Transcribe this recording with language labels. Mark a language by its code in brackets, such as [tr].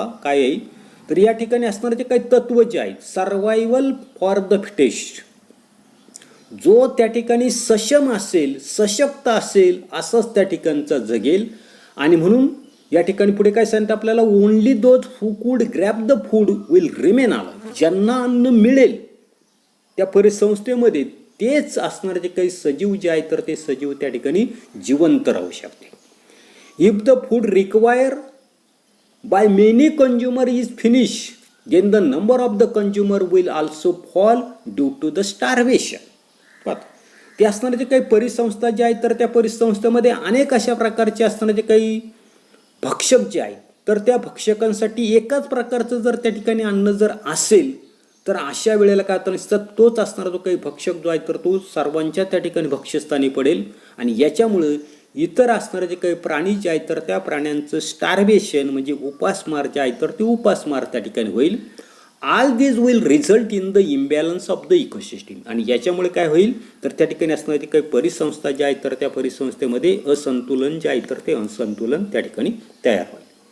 [mr] काय आहे तर या ठिकाणी असणारे जे काही तत्व जे आहेत, [en] survival for the fittest, [mr] जो त्या ठिकाणी सक्षम असेल सशक्त असेल असंच त्या ठिकाणचा जगेल. आणि म्हणून या ठिकाणी पुढे काय सांगतं आपल्याला, [en] Only those who could grab the food will remain alive. [mr] ज्यांना अन्न मिळेल त्या परिसंस्थेमध्ये तेच असणारे जे काही सजीव जे आहे तर ते सजीव त्या ठिकाणी जिवंत राहू शकते. [en] If the food require by many consumer is finish then the number of the consumer will also fall due to the starvation. [mr] ते असणारे जे काही परिसंस्था जे आहेत तर त्या परिसंस्थेमध्ये अनेक अशा प्रकारचे असणारे जे काही भक्षक जे आहेत तर त्या भक्षकांसाठी एकाच प्रकारचं जर त्या ठिकाणी अन्न जर असेल तर अशा वेळेला काय होतं, तोच असणारा जो काही भक्षक जो आहे तर तो सर्वांच्या त्या ठिकाणी भक्ष्यस्थानी पडेल. आणि याच्यामुळे इतर असणारे जे काही प्राणी जे आहेत तर त्या प्राण्यांचं स्टार्वेशन म्हणजे उपासमार जे आहे तर ते उपासमार त्या ठिकाणी होईल. [en] All this will result in the imbalance of the ecosystem. [mr] आणि याच्यामुळे काय होईल तर त्या ठिकाणी असणारी काही परिसंस्था ज्या आहेत तर त्या परिसंस्थेमध्ये असंतुलन जे आहे तर ते असंतुलन त्या ठिकाणी तयार होईल.